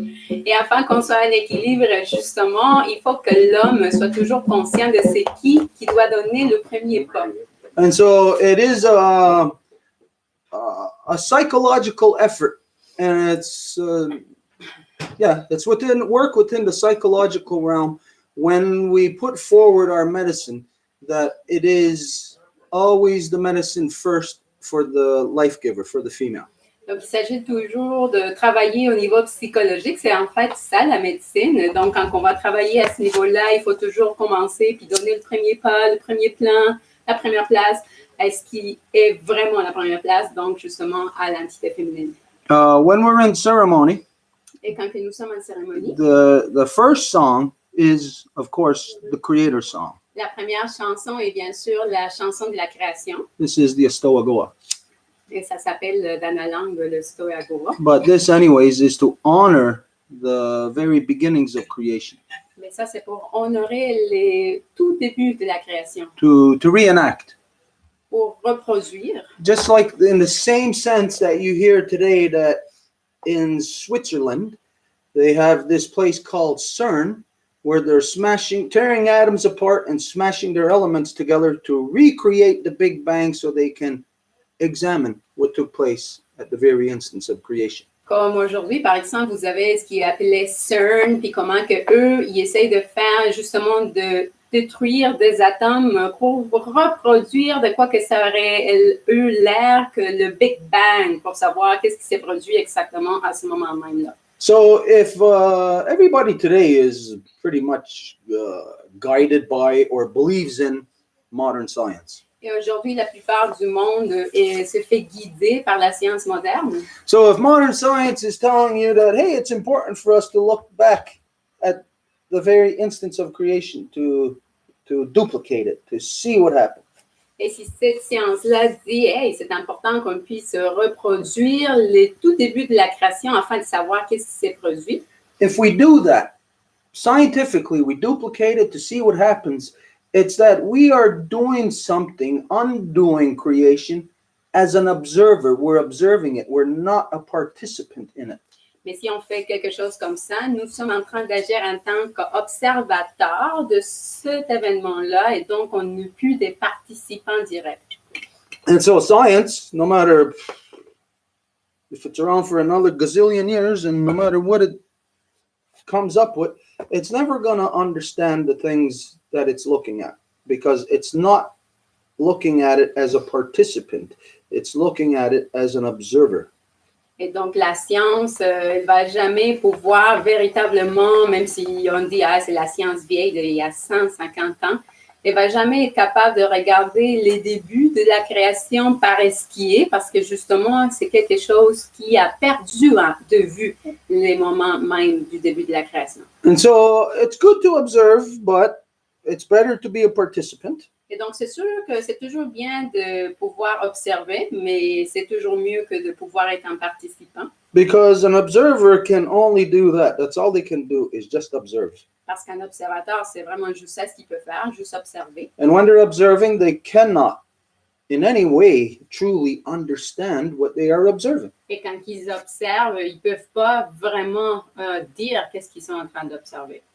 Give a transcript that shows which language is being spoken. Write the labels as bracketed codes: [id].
[fr] Et afin qu'on soit en équilibre, justement, il faut que l'homme soit toujours conscient de c'est qui doit donner le premier pas. [en] And so it is a psychological effort, and it's work within the psychological realm when we put forward our medicine, that it is always the medicine first for the life giver, for the female. [fr] Donc, il s'agit toujours de travailler au niveau psychologique. C'est en fait ça, la médecine. Donc, quand on va travailler à ce niveau-là, il faut toujours commencer puis donner le premier pas, le premier plan, la première place à ce qui est vraiment la première place, donc justement à l'entité féminine. [en] When we're in ceremony, [fr] Et quand nous sommes en cérémonie, [en] the first song is, of course, the Creator song. [fr] La première chanson est bien sûr la chanson de la création. [en] This is the Astoagoa. [fr] Et ça s'appelle dans la langue le Stoagoa. [en] But this, anyways, is to honor the very beginnings of creation, [fr] Mais ça, c'est pour honorer les tout débuts de la création, [en] to reenact. [fr] pour reproduire. [en] Just like in the same sense that you hear today that in Switzerland, they have this place called CERN, where they're tearing atoms apart and smashing their elements together to recreate the Big Bang so they can examine what took place at the very instance of creation. [fr] Comme aujourd'hui, par exemple, vous avez ce qui est appelé CERN, puis comment que eux, ils essayent de faire justement de détruire des atomes pour reproduire de quoi que ça aurait eu l'air que le Big Bang, pour savoir qu'est-ce qui s'est produit exactement à ce moment même-là. [en] So if everybody today is pretty much guided by or believes in modern science. [fr] Et aujourd'hui, la plupart du monde se fait guider par la science moderne. [en] So if modern science is telling you that, hey, it's important for us to look back at the very instance of creation, to duplicate it, to see what happened. [fr] Et si cette science-là dit, hey, c'est important qu'on puisse reproduire les tout débuts de la création afin de savoir qu'est-ce qui s'est produit. [en] If we do that, scientifically, we duplicate it to see what happens, it's that we are doing something, undoing creation as an observer. We're observing it. We're not a participant in it. [fr] Mais si on fait quelque chose comme ça, nous sommes en train d'agir en tant qu'observateurs de cet événement-là et donc on n'est plus des participants directs. [en] And so science, no matter if it's around for another gazillion years and no matter what it comes up with, it's never going to understand the things that it's looking at because it's not looking at it as a participant. It's looking at it as an observer. [fr] Et donc, la science, elle ne va jamais pouvoir véritablement, même si on dit, ah, c'est la science vieille d'il y a 150 ans, elle ne va jamais être capable de regarder les débuts de la création par esquier, parce que justement, c'est quelque chose qui a perdu de vue les moments même du début de la création. [en] And so, it's good to observe, but it's better to be a participant. [fr] Et donc, c'est sûr que c'est toujours bien de pouvoir observer, mais c'est toujours mieux que de pouvoir être un participant. [en] Because an observer can only do that. That's all they can do is just observe. [fr] Parce qu'un observateur, c'est vraiment juste ça ce qu'il peut faire, juste observer. [en] And when they're observing, they cannot in any way truly understand what they are observing. [fr] Et quand ils observent, ils ne peuvent pas vraiment dire qu'est-ce qu'ils sont en train d'observer.